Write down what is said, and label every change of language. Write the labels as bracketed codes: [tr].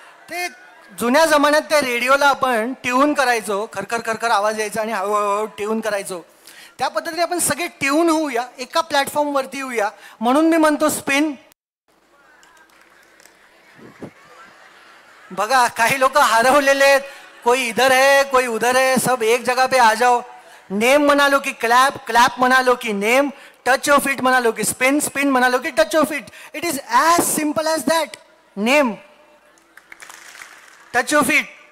[mr] ते जुन्या जमान्यात त्या रेडिओला आपण ट्यून करायचो, खरखर खरखर आवाज यायचा आणि हळूहळू ट्यून करायचो. त्या पद्धतीने आपण सगळे ट्यून होऊया, एका प्लॅटफॉर्मवरती येऊया. म्हणून मी म्हणतो स्पिन. बघा, काही लोक हरवलेले आहेत. [hi] कोई इधर है, कोई उधर है, सब एक जगह पे आ जाओ. [mr] नेम म्हणालो की क्लॅप, क्लॅप म्हणालो की नेम, [en] touch your feet [mr] म्हणालो की स्पिन, स्पिन म्हणालो की touch your feet. [en] It is as simple as that. Name, touch your feet.